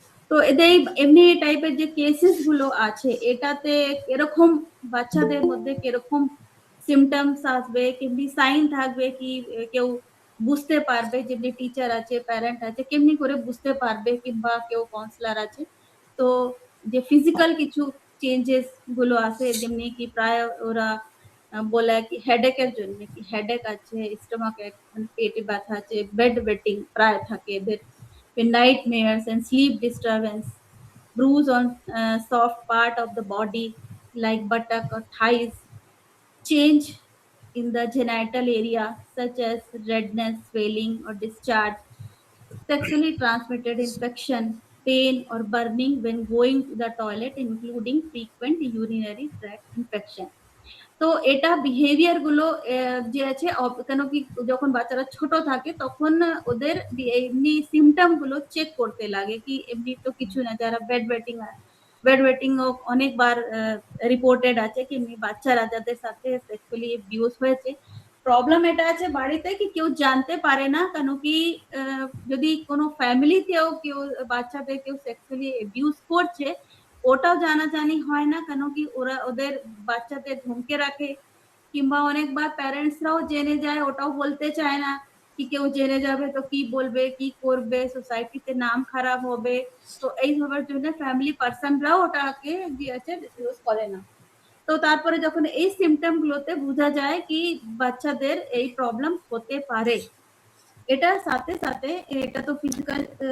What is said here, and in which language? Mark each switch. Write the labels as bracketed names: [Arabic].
[Bangla] তো এদের এমনি টাইপের যে কেসেস গুলো আছে, এটাতে এরকম বাচ্চাদের মধ্যে কিরকম সিমটমস আসবে, কেমনি সাইন থাকবে, কি কেউ বুঝতে পারবে, যেমনি টিচার আছে, প্যারেন্ট আছে, কেমনি করে বুঝতে পারবে, কিংবা কেউ কাউন্সিলর আছে। তো যে ফিজিক্যাল কিছু চেঞ্জেস গুলো আছে, যেমনি কি প্রায় ওরা বলে কি হেডেকের জন্য, কি হেডেক আছে, স্টমাক, পেটে ব্যথা আছে, বেড ওয়েটিং প্রায় থাকে এদের, [English] nightmares and sleep disturbance, bruise on soft part of the body like buttock or thighs, change in the genital area such as redness, swelling or discharge, sexually transmitted infection, pain or burning when going to the toilet, including frequent urinary tract infection. [Bangla] তো এটা behaviour গুলো যে আছে, কেন কি যখন বাচ্চারা ছোট থাকে তখন ওদের এমনি সিমটম গুলো চেক করতে লাগে, কি এমনি তো কিছু না, যারা বেড ওয়েটিং অনেকবার রিপোর্টেড আছে, কি এমনি বাচ্চারা যাদের সাথে সেক্সুয়ালি অ্যাবিউজ হয়েছে, প্রবলেম এটা আছে বাড়িতে কি কেউ জানতে পারে না, কেন কি যদি কোনো ফ্যামিলিতেও কেউ বাচ্চাদের কেউ সেক্সুয়ালি অ্যাবিউজ করছে, ওটাও জানাজানি হয় না, কেন কি ওরা ওদের বাচ্চাদের ধমকে রাখে, কিংবা অনেকবার প্যারেন্টসরাও জেনে যায়, ওটাও বলতে চায় না, কি কেউ জেনে যাবে তো কি বলবে, কি করবে, সোসাইটিতে নাম খারাপ হবে। তো এই সবার জন্য ফ্যামিলি পার্সনরাও ওটাকে দিয়েছে, ডিসক্লোজ করে না। তো তারপরে যখন এই সিমটম গুলোতে বোঝা যায় কি বাচ্চাদের এই প্রবলেম হতে পারে, এটার সাথে সাথে এটা তো ফিজিক্যাল,